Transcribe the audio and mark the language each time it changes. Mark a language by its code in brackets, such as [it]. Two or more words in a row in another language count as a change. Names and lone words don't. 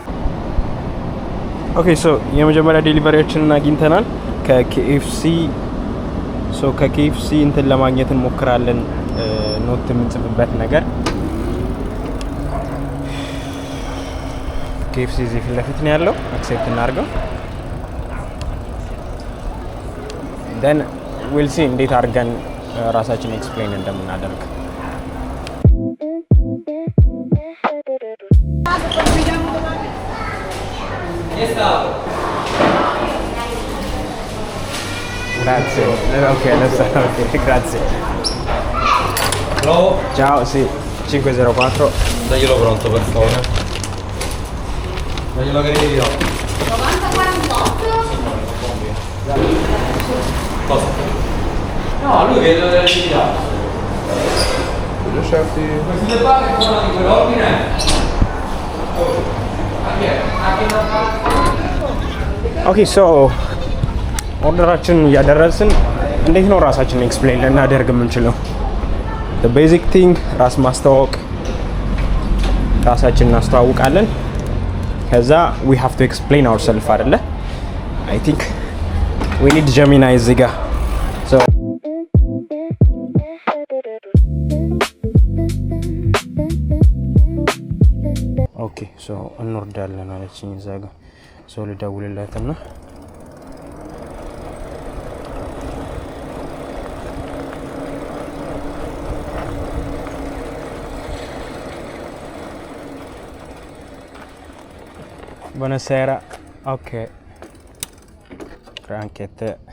[am] ኦኬ የመጀመሪያ ዴሊቨሪያችንን አግኝተናል ከኬኤፍሲ። ከኬኤፍሲ እንትን ለማግኘት እንሞክራለን። ኖት የምንጽፍበት ነገር ኬኤፍሲ እዚህ ፊት ለፊት ነው ያለው። አክሴፕት እናድርገው። [en] then we'll see [am] እንዴት አድርገን ራሳችን ኤክስፕሌን እንደምናደርግ። Grazie. [it] Ok, adesso ok, grazie. Hello? Ciao, sì, 504. Daglielo pronto per favore. Daglielo che io. 9048? Cosa? No, lui che deve liquidare. Lasciarti. Queste qua che sono di quell'ordine? [am] ኦኬ ኦርደራችንን እያደረስን እንዴት ነው ራሳችንን ኤክስፕሌን ልናደርግ የምንችለው? [en] basic thing [am] ራስ ማስተዋወቅ፣ ራሳችንን እናስተዋውቃለን። ከዛ [en] we have to explain ourself [am] አይደለ? [en] I think we need Gemini [am] እዚህ ጋር። ኦኬ እንወርዳለን አለችኝ እዛ ጋር። ልደውልላትና buonasera. [it] Ok, anche te.